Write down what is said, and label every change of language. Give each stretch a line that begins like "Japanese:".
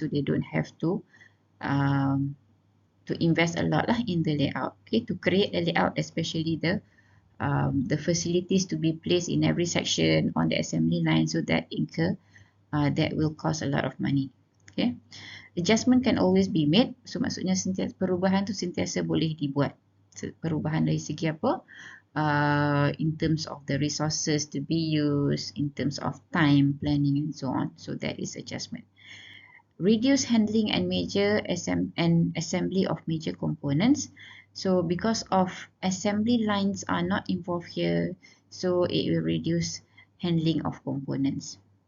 English: So they don't have to invest a lot lah in the layout. Okay, to create a layout, especially the facilities to be placed in every section on the assembly line, so that that will cost a lot of money. Okay, adjustment can always be made.
Malay: So maksudnya perubahan tu sentiasa boleh dibuat. Perubahan dari segi apa?
English: In terms of the resources to be used, in terms of time planning and so on. So that is adjustment. Reduce handling and assembly of major components. So because of assembly lines are not involved here, so it will reduce handling of components.